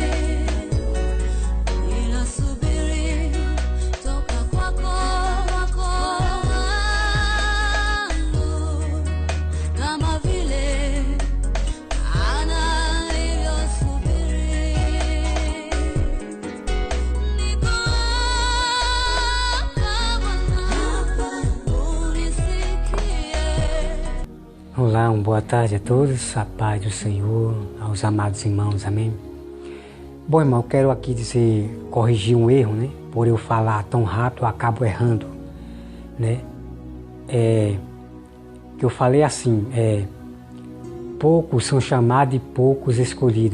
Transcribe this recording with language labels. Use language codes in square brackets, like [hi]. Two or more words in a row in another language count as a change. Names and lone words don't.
[sw] Ninasubiri toka kwako Bwana wangu, kama vile Hana alivyosubiri. Niko hapa Bwana, unisikie. [pt] Olá, boa tarde a todos, a paz do Senhor, aos amados irmãos, amém? Bom, irmão, eu quero aqui corrigir um erro, né? Por eu falar tão rápido, eu acabo errando, né? Que eu falei assim, poucos são chamados e poucos escolhidos.